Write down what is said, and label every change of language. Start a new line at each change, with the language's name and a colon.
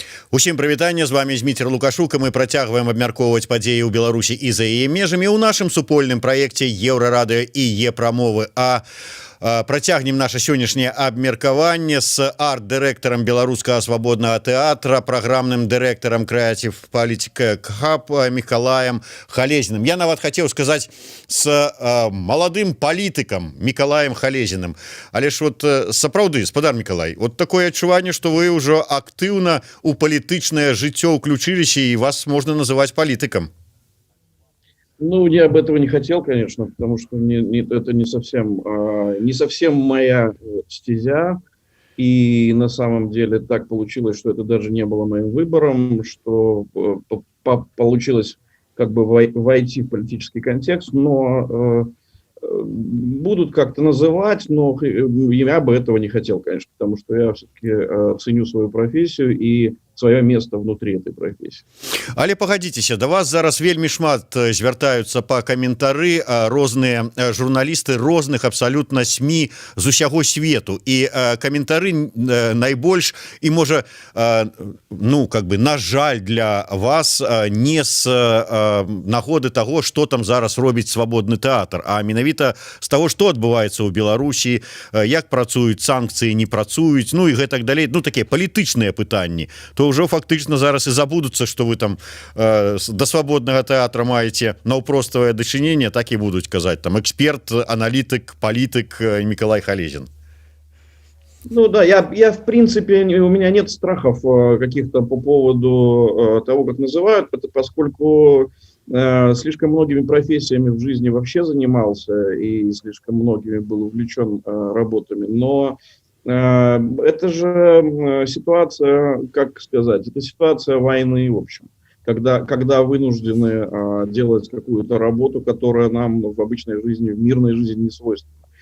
Belarusian: Усім прывітанне, з вами Зміцер Лукашук, і мы працягваем абмяркоўваць падзеі ў Беларусі і за яе межамі ў нашым супольным праекце Еўрарадыё і Е-прамовы. Працягнем наше сённяшняе абмеркаванне з арт-дырэктарам беларускага свабоднага тэатра, праграмным дырэктарам Creative Politics Hub Мікалаем Халезіным. Я нават хацеў сказаць з маладым палітыкам Мікалаем Халезіным. Але ж вот сапраўды, спадар Мікалай, вот такое адчуванне, што вы ўжо актыўна ў палітычнае жыццё ўключыліся і вас можна называць палітыкам.
Russian: Ну, я бы этого не хотел, конечно, потому что это не совсем моя стезя. И на самом деле так получилось, что это даже не было моим выбором, что получилось как бы войти в политический контекст, но будут как-то называть, но я бы этого не хотел, конечно, потому что я все-таки ценю свою профессию и свое место внутри этой профессии.
Belarusian: Але пагадзіцеся, да вас зараз вельмі шмат звяртаюцца па каментары розныя журналісты розных абсалютна СМІ з усяго свету, і каментары найбольш і можа на жаль для вас не з нагоды таго, што там зараз робіць свабодны тэатр, а менавіта з таго, што адбываецца ў Беларусі, як працуюць санкцыі, не працуюць, ну і гэтак далей, ну такія палітычныя пытанні, то ўжо фактычна зараз і забудуцца, што вы там да свабоднага тэатра маеце наўпроставае дачыненне, так і будуць казаць там эксперт, аналітык, палітык Миколай Халезин.
Russian: Ну да, я в принципе, у меня нет страхов каких-то по поводу того, как называют, поскольку слишком многими профессиями в жизни вообще занимался и слишком многими был увлечен работами, но это же ситуация, как сказать, это ситуация войны, в общем, когда вынуждены делать какую-то работу, которая нам в обычной жизни, в мирной жизни не свойственна.